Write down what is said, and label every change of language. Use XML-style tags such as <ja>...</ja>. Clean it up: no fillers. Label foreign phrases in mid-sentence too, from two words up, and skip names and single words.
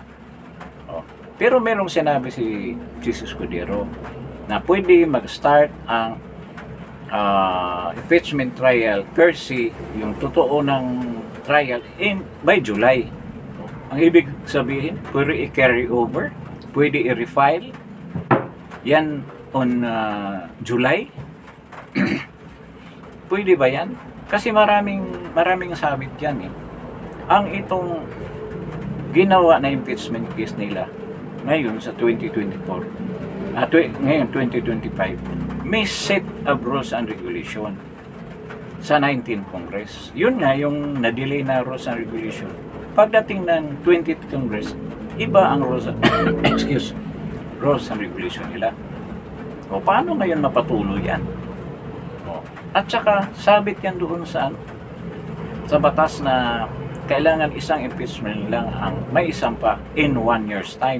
<tl>Pero merong sinabi si Jesus Escudero na pwede mag-start ang</tl> <en>impeachment trial per se,</en> <tl>yung totoo ng</tl> <en>trial by July.</en> <tl>Ang ibig sabihin, pwede</tl> <en>i-carry over,</en> <tl>pwede i-refile yan</tl> <en>on July.</en> <tl>Pwede ba yan? Kasi maraming sabit yan Ang itong ginawa na</tl> <en>impeachment case</en> <tl>nila ngayon sa 2024, ngayon 2025, may</tl> <en>set of rules and regulation</en> <tl>sa 19th Congress. Yun nga yung na-delay na</tl> <en>rules and regulation.</en> <tl>Pagdating ng 20th Congress, iba ang</tl> <en>rules and regulation</en> <tl>nila. O paano ngayon mapatuloy yan? At saka sabit yan doon sa batas na kailangan isang impeachment lang ang may isampa</tl> <en>in 1 year's time.</en>